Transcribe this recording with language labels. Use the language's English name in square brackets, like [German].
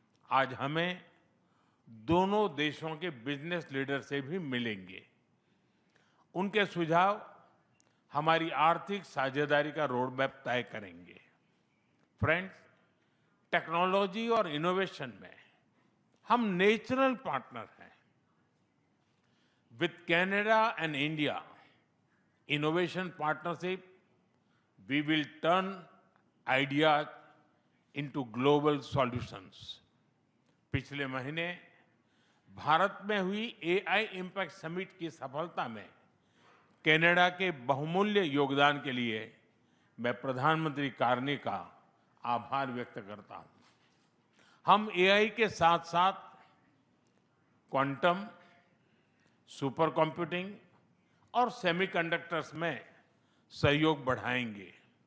[Hindi] आज हमें दोनों देशों के बिजनेस लीडर से भी मिलेंगे। उनके सुझाव हमारी आर्थिक साझेदारी का रोड मैप तय करेंगे। फ्रेंड्स, टेक्नोलॉजी और इनोवेशन में हम नेचुरल पार्टनर हैं। [English] With Canada and India innovation partnership, we will turn ideas into global solutions. [Hindi] पिछले महीने भारत में हुई AI इम्पैक्ट समिट की सफलता में कनाडा के बहुमूल्य योगदान के लिए मैं प्रधानमंत्री कार्नी का आभार व्यक्त करता हूं। हम AI के साथ साथ क्वांटम, सुपर कंप्यूटिंग और सेमीकंडक्टर्स में सहयोग बढ़ाएंगे।